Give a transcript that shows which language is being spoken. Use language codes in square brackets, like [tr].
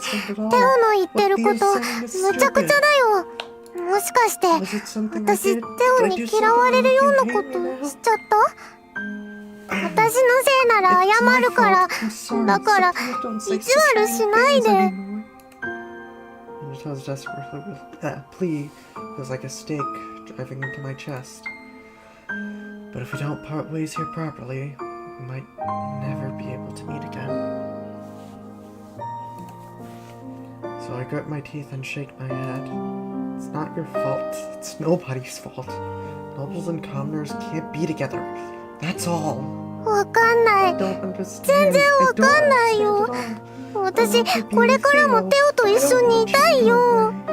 [ja] テオの言ってること、むちゃくちゃだよ。もしかして、私、テオに嫌われるようなことしちゃった？私のせいなら謝るから、だから、意地悪しないで。 [en] Minato's desperate plea was like a stake driving into my chest. But if we don't part ways here properly, we might never be able to meet again. So I grit my teeth and shake my head. It's not your fault. It's nobody's fault. Nobles and commoners can't be together. That's all. [ja] わかんない。全然わかんないよ。私、これからもテオと一緒にいたいよ。